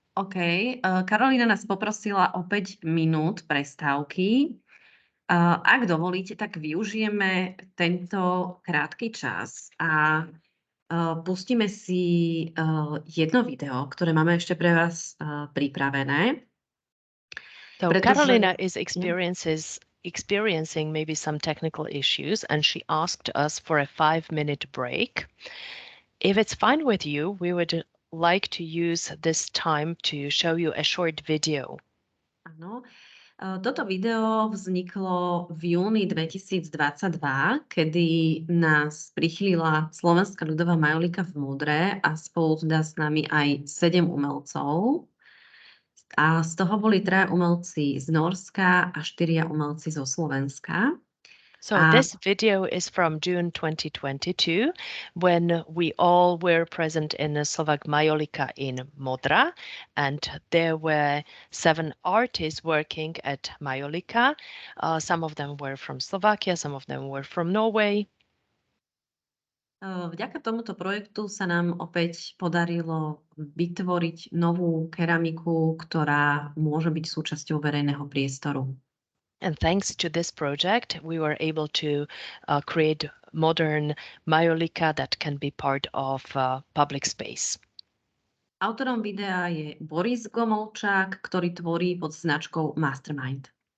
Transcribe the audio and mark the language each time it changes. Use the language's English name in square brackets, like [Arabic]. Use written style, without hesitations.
[Slovak] OK. Karolína nás poprosila o 5 minút prestávky. Ak dovolíte, tak využijeme tento krátky čas a pustíme si jedno video, ktoré máme ešte pre vás pripravené. [English] So [Slovak] Pretože- [English] Carolina is experiencing maybe some technical issues, and she asked us for a 5-minute break. If it's fine with you, we would like to use this time to show you a short video. [Slovak] Áno. Toto video vzniklo v júni 2022, kedy nás prichýlila Slovenská ľudová majolika v Modre a spolu teda s nami aj 7 umelcov. A z toho boli 3 umelci z Nórska a 4 umelci zo Slovenska. [English] So this video is from June 2022, when we all were present in the Slovak Majolika in Modra, and there were 7 artists working at Majolika. Some of them were from Slovakia, some of them were from Norway. [Slovak] Vďaka tomuto projektu sa nám opäť podarilo vytvoriť novú keramiku, ktorá môže byť súčasťou verejného priestoru. [English] And thanks to this project, we were able to create modern Majolika that can be part of public space. [Slovak] Autorom videa je Boris Gomolčák, ktorý tvorí pod značkou Mastermind.